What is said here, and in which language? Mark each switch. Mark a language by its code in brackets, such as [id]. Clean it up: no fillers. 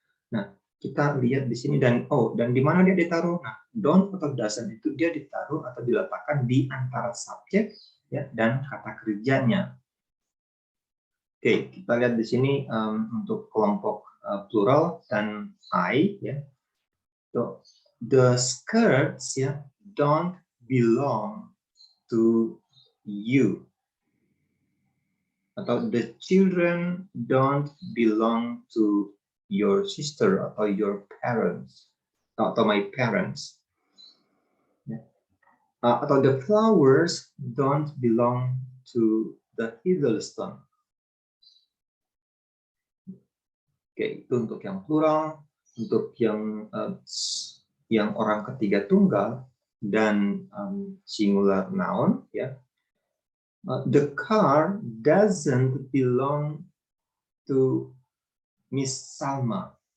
[id] Nah, kita lihat di sini dan di mana dia ditaruh? Nah, don't atau doesn't itu dia ditaruh atau diletakkan di antara subjek ya dan kata kerjanya. Oke, kita lihat di sini untuk kelompok plural dan I ya. [en] So, the skirts ya don't belong to you. Atau the children don't belong to your sister atau your parents atau my parents. Atau the flowers don't belong to the Hiddleston. [id] Oke, itu untuk yang plural, untuk yang orang ketiga tunggal dan singular noun ya. [en] The car doesn't belong to Miss Salma.